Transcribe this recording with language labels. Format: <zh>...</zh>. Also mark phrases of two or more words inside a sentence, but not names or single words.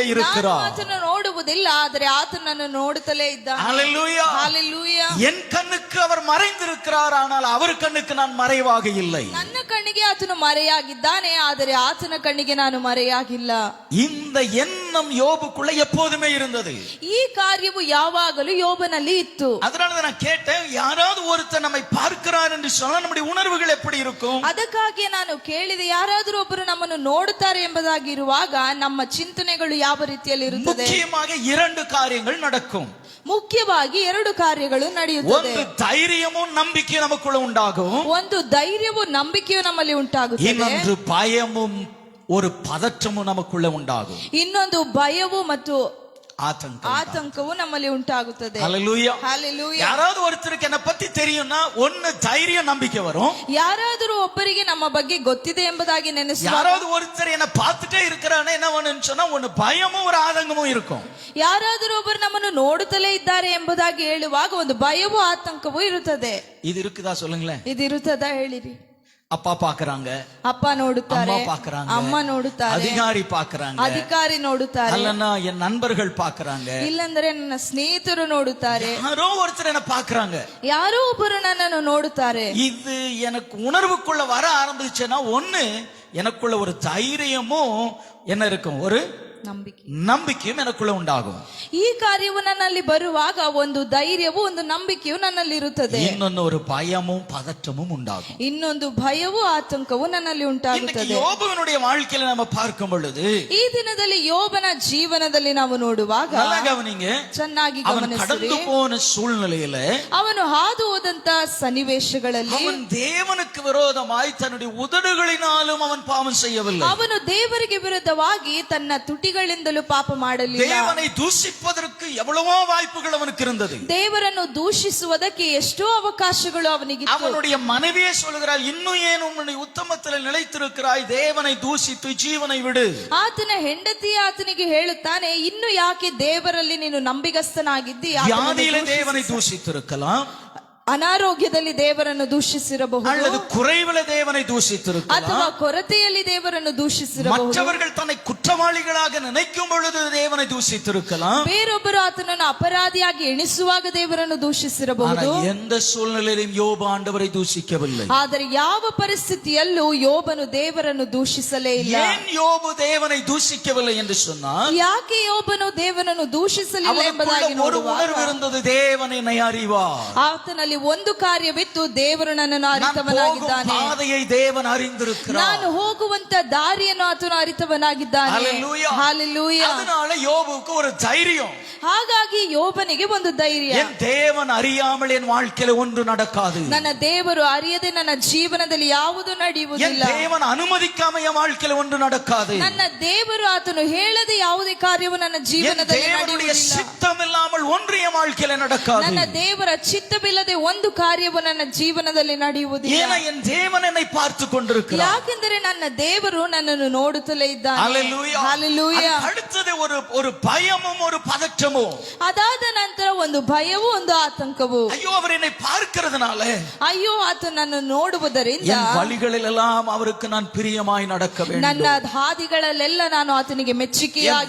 <kn>ನಾನು</kn> <ta>இருக்கிறார்.</ta> <kn>ಆತನನ್ನು ನೋಡುವುದಿಲ್ಲ, ಆದರೆ ಆತನನ್ನು ನೋಡುತ್ತಲೇ ಇದ್ದಾನೆ.</kn> <ta>ஹல்லேலூயா.</ta> <kn>ಹಲ್ಲೆಲೂಯಾ.</kn> <ta>என் கண்ணுக்கு அவர் மறைந்திருக்கிறார், ஆனால் அவர் கண்ணுக்கு நான் மறைவாக இல்லை.</ta> <kn>ನನ್ನ ಕಣ್ಣಿಗೆ ಆತನು ಮರೆಯಾಗಿದ್ದಾನೆ, ಆದರೆ ಆತನ ಕಣ್ಣಿಗೆ ನಾನು ಮರೆಯಾಗಿಲ್ಲ.</kn> <ta>இந்த எண்ணம் யோபுக்குள்ள எப்போதுமே இருந்தது.</ta> <kn>ಈ ಕಾರ್ಯವು ಯಾವಾಗಲೂ ಯೋಬನಲ್ಲಿ ಇತ್ತು.</kn> <ta>அதனால நான் கேட்டேன், யாராவது ஒருத்தர் நம்மை பார்க்கிறார் என்று சொன்னால் நம்முடைய உணர்வுகள் எப்படி இருக்கும்?</ta> <kn>ಅದಕ್ಕಾಗಿ ನಾನು ಕೇಳಿದೆ, ಯಾರಾದರೂ ಒಬ್ಬರು ನಮ್ಮನ್ನು ನೋಡುತ್ತಾರೆ ಎಂಬುದಾಗಿ ಇರುವಾಗ ನಮ್ಮ ಚಿಂತನೆಗಳು ಯಾವ ರೀತಿಯಲ್ಲಿ ಇರುತ್ತದೆ?</kn> <ta>முக்கியமாக இரண்டு காரியங்கள் நடக்கும்.</ta> <kn>ಮುಖ್ಯವಾಗಿ ಎರಡು ಕಾರ್ಯಗಳು ನಡೆಯುತ್ತದೆ.</kn> <ta>ಒಂದು ಧೈರ್ಯமும் நம்பிக்கையும் நமக்குள்ள உண்டாகும்,</ta> <kn>ಒಂದು ಧೈರ್ಯವು ನಂಬಿಕೆಯು ನಮ್ಮಲ್ಲಿ ಉಂಟಾಗುತ್ತದೆ,</kn> <ta>இன்னொன்று பயமும் ஒரு பதற்றமும் நமக்குள்ள உண்டாகும்.</ta> <kn>ಇನ್ನೊಂದು ಭಯವು ಮತ್ತು</kn> <ta>ஆதங்கம்.</ta> <kn>ಆತಂಕವು ನಮ್ಮಲ್ಲಿ ಉಂಟಾಗುತ್ತದೆ.</kn> <ta>ஹல்லேலூயா.</ta> <kn>ಹಲ್ಲೆಲೂಯಾ.</kn> <ta>யாராவது ஒருத்தருக்கு என்ன பத்தி தெரியும்னா ஒன்னு தைரியம் நம்பிக்கை வரும்.</ta> <kn>ಯಾರಾದರೂ ಒಬ್ಬರಿಗೆ ನಮ್ಮ ಬಗ್ಗೆ ಗೊತ್ತಿದೆ ಎಂಬುದಾಗಿ ನೆನೆಸುವಾಗ,</kn> <ta>யாராவது ஒருத்தர் என்ன பார்த்துட்டே இருக்கிறானே என்ன பண்ணுன்னு சொன்னா ஒன்னு பயமும் ஒரு ஆதங்கமும் இருக்கும்.</ta> <kn>ಯಾರಾದರೂ ಒಬ್ಬರು ನಮ್ಮನ್ನು ನೋಡುತ್ತಲೇ ಇದ್ದಾರೆ ಎಂಬುದಾಗಿ ಹೇಳುವಾಗ ಒಂದು ಭಯವೂ ಆತಂಕವೂ ಇರುತ್ತದೆ.</kn> <ta>இது இருக்குதா சொல்லுங்களேன்.</ta> <kn>ಇದು ಇರುತ್ತದಾ ಹೇಳಿರಿ?</kn> <ta>அப்பா பாக்குறாங்க,</ta> <kn>ಅಪ್ಪ ನೋಡುತ್ತಾರೆ,</kn> <ta>அம்மா பாக்குறாங்க,</ta> <kn>ಅಮ್ಮ ನೋಡುತ್ತಾರೆ,</kn> <ta>அதிகாரி பாக்குறாங்க,</ta> <kn>ಅಧಿಕಾರಿ ನೋಡುತ್ತಾರೆ,</kn> <ta>அல்லனா என் நண்பர்கள் பாக்குறாங்க,</ta> <kn>ಇಲ್ಲಂದ್ರೆ ನನ್ನ ಸ್ನೇಹಿತರು ನೋಡುತ್ತಾರೆ,</kn> <ta>யாரோ ஒருத்தர் என்ன பாக்குறாங்க.</ta> <kn>ಯಾರೋ ಒಬ್ಬರು ನನ್ನನ್ನು ನೋಡುತ್ತಾರೆ.</kn> <ta>இது எனக்கு உணர்வுக்குள்ள வர ஆரம்பிச்சுன்னா ஒண்ணு எனக்குள்ள ஒரு தைரியமும் என்ன இருக்கும், ஒரு</ta> <kn>ನಂಬಿಕೆ,</kn> <ta>நம்பிக்கையும் எனக்குள்ள உண்டாகும்.</ta> <kn>ಈ ಕಾರ್ಯವು ನನ್ನಲ್ಲಿ ಬರುವಾಗ ಒಂದು ಧೈರ್ಯವು ಒಂದು ನಂಬಿಕೆಯು ನನ್ನಲ್ಲಿ ಇರುತ್ತದೆ.</kn> <ta>இன்னொன்னு ஒரு பயமும் பதற்றமும் உண்டாகும்.</ta> <kn>ಇನ್ನೊಂದು ಭಯವೂ ಆತಂಕವು ನನ್ನಲ್ಲಿ</kn> <ta>இன்னைக்கு</ta> <kn>ಉಂಟಾಗುತ್ತದೆ.</kn> <ta>யோபுவினுடைய வாழ்க்கையில நம்ம பார்க்கும் பொழுது</ta> <kn>ಈ ದಿನದಲ್ಲಿ ಯೋಬನ ಜೀವನದಲ್ಲಿ ನಾವು ನೋಡುವಾಗ</kn> <ta>நல்லா கவனிங்க,</ta> <kn>ಚೆನ್ನಾಗಿ</kn> <ta>அவன்</ta> <kn>ಗಮನಿಸಿರಿ,</kn> <ta>கடந்து போன சூழ்நிலையில</ta> <kn>ಅವನು ಹಾದು ಹೋದಂತ ಸನ್ನಿವೇಶಗಳಲ್ಲಿ</kn> <ta>அவன் தேவனுக்கு விரோதமாய் தன்னுடைய உதடுகளினாலும் அவன் பாவம் செய்யவில்லை.</ta> <kn>ಅವನು ದೇವರಿಗೆ ವಿರುದ್ಧವಾಗಿ ತನ್ನ ತುಟಿಗಳಿಂದಲೂ ಪಾಪ ಮಾಡಲಿಲ್ಲ.</kn> <ta>தேவனை தூஷிப்பதற்கு எவ்வளவோ வாய்ப்புகள் அவனுக்கு இருந்தது.</ta> <kn>ದೇವರನ್ನು ದೂಷಿಸುವುದಕ್ಕೆ ಎಷ್ಟೋ ಅವಕಾಶಗಳು ಅವನಿಗಿತ್ತು.</kn> <ta>அவனுடைய மனைவியே சொல்கிறாள், இன்னும் ஏன் உன்னுடைய உத்தமத்தில் நிலைத்திருக்கிறாய், தேவனை தூஷித்து ஜீவனை விடு.</ta> <kn>ಆತನ ಹೆಂಡತಿ ಆತನಿಗೆ ಹೇಳುತ್ತಾನೆ, ಇನ್ನು ಯಾಕೆ ದೇವರಲ್ಲಿ ನೀನು ನಂಬಿಗಸ್ತನಾಗಿದ್ದಿ?</kn> <ta>வியாதியில தேவனை தூஷித்திருக்கலாம்,</ta> <kn>ಅನಾರೋಗ್ಯದಲ್ಲಿ ದೇವರನ್ನು ದೂಷಿಸಿರಬಹುದು,</kn> <ta>அல்லது குறைவில தேவனை தூஷித்திருக்கலாம்,</ta> <kn>ಅಥವಾ ಕೊರತೆಯಲ್ಲಿ ದೇವರನ್ನು ದೂಷಿಸಿರಬಹುದು,</kn> <ta>மற்றவர்கள் தன்னை குற்றவாளிகளாக நினைக்கும் பொழுது தேவனை தூஷித்திருக்கலாம்.</ta> <kn>ಬೇರೊಬ್ಬರು ಆತನನ್ನು ಅಪರಾಧಿಯಾಗಿ ಎಣಿಸುವಾಗ ದೇವರನ್ನು ದೂಷಿಸಿರಬಹುದು.</kn> <ta>ஆனா எந்த சூழ்நிலையிலும் யோபு ஆண்டவரை தூஷிக்கவில்லை.</ta> <kn>ಆದರೆ ಯಾವ ಪರಿಸ್ಥಿತಿಯಲ್ಲೂ ಯೋಬನು ದೇವರನ್ನು ದೂಷಿಸಲೇ ಇಲ್ಲ.</kn> <ta>ஏன் யோபு தேவனை தூஷிக்கவில்லை என்று சொன்னால்,</ta> <kn>ಯಾಕೆ ಯೋಬನು ದೇವರನ್ನು ದೂಷಿಸಲಿಲ್ಲ ಎಂಬುದಾಗಿ</kn> <ta>அவனுக்குள்ள ஒரு</ta> <kn>ನೋಡುವಾಗ</kn> <ta>உணர்வு இருந்தது, தேவன் என்னை அறிவார்.</ta> <kn>ಆತನಲ್ಲಿ ಒಂದು ಕಾರ್ಯವಿತ್ತು, ದೇವರು ನನ್ನನ್ನು</kn> <ta>நான்</ta> <kn>ಅರಿತವನಾಗಿದ್ದಾನೆ,</kn> <ta>போகும் பாதையை தேவன் அறிந்திருக்கிறார்.</ta> <kn>ನಾನು ಹೋಗುವಂತ ದಾರಿಯನ್ನು ಆತನು ಅರಿತವನಾಗಿದ್ದಾನೆ.</kn> <ta>ஹல்லேலூயா.</ta> <kn>ಹಲ್ಲೆಲೂಯಾ.</kn> <ta>அதனால யோபுக்கு ஒரு தைரியம்,</ta> <kn>ಹಾಗಾಗಿ ಯೋಬನಿಗೆ ಒಂದು ಧೈರ್ಯ,</kn> <ta>என் தேவன் அறியாமல் என் வாழ்க்கையில ஒன்று நடக்காது,</ta> <kn>ನನ್ನ ದೇವರು ಅರಿಯದೆ ನನ್ನ ಜೀವನದಲ್ಲಿ ಯಾವುದು</kn> <ta>என்</ta> <kn>ನಡೆಯುವುದಿಲ್ಲ,</kn> <ta>தேவன் அனுமதிக்காம என் வாழ்க்கையில ஒன்று நடக்காது,</ta> <kn>ನನ್ನ ದೇವರು ಆತನು ಹೇಳದೆ ಯಾವುದೇ ಕಾರ್ಯವು ನನ್ನ</kn> <ta>என்</ta> <kn>ಜೀವನದಲ್ಲಿ</kn> <ta>தேவனுடைய</ta> <kn>ನಡೆಯುವುದಿಲ್ಲ,</kn> <ta>சித்தம் இல்லாமல் ஒன்று என் வாழ்க்கையில நடக்காது.</ta> <kn>ನನ್ನ ದೇವರ ಚಿತ್ತವಿಲ್ಲದೆ ಒಂದು ಕಾರ್ಯವು ನನ್ನ ಜೀವನದಲ್ಲಿ ನಡೆಯುವುದಿಲ್ಲ.</kn> <ta>ஏன்னா என் தேவன் என்னை பார்த்து கொண்டிருக்கிறார்.</ta> <kn>ಯಾಕೆಂದರೆ ನನ್ನ ದೇವರು ನನ್ನನ್ನು ನೋಡುತ್ತಲೇ ಇದ್ದಾನೆ.</kn> <ta>ஹalleluya.</ta> <kn>Hallelujah.</kn> <ta>அடுத்தது ஒரு பயமும் ஒரு பதற்றமும்.</ta> <kn>ಅದಾದ ನಂತರ ಒಂದು ಭಯವು ಒಂದು ಆತಂಕವು.</kn> <ta>ஐயோ அவர் என்னை பார்க்கிறதுனால,</ta> <kn>ಅಯ್ಯೋ ಆತ ನನ್ನ ನೋಡುವುದರಿಂದ</kn> <ta>என் வழிகளிலெல்லாம் அவருக்கு நான் பிரியமாய் நடக்க வேண்டும்.</ta> <kn>ನನ್ನ ಹಾದಿಗಳಲ್ಲೆಲ್ಲ ನಾನು ಆತನಿಗೆ ಮೆಚ್ಚುಗೆಯಾಗಿ</kn>